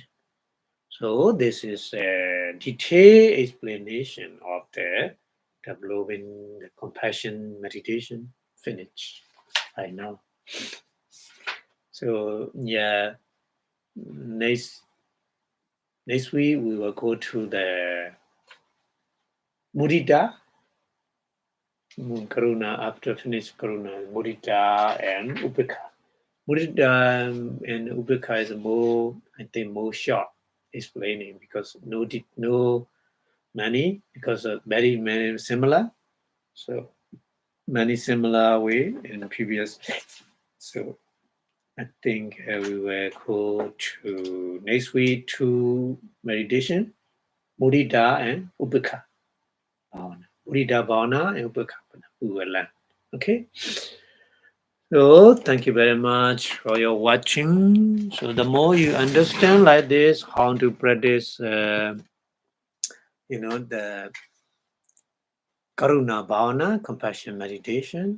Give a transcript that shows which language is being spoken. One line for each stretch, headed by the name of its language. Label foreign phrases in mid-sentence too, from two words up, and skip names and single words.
English: So this is a detailed explanation of the developing the compassion meditation finish. I know. So yeah, next week we will go to the mudita, karuna, after finish karuna, mudita and upekha. Mudita and upekha is more, I think, more short explaining because no many, because of very many similar. So many similar way in the previous. So I think we will go to next week to meditation, mudita and
Pali: upekha bhavana. Mudita bhavana and upekha bhavana.
English: We will learn. Okay. So thank you very much for your watching. So the more you understand like this, how to practice, the
Pali: Karuna Bhavana,
English: compassion meditation.